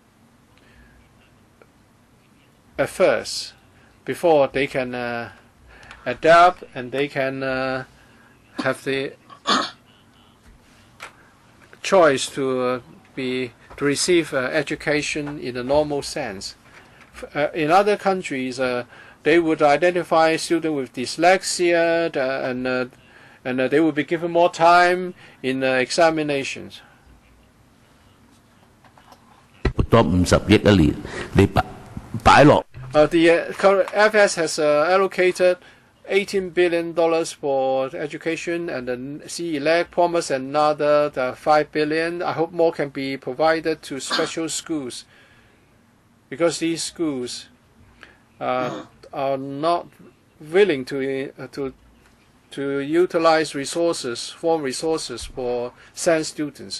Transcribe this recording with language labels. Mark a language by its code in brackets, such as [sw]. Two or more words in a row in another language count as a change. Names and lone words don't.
[en] at first before they can adapt and they can have the choice to receive education in a normal sense. In other countries, they would identify students with dyslexia and they would be given more time in examinations. [yue] 多50億一年，你擺落。 [en] The FS has allocated $18 billion for education, and the CELEC promised another $5 billion. I hope more can be provided to special schools, because these schools are not willing to utilize foreign resources for SEN students.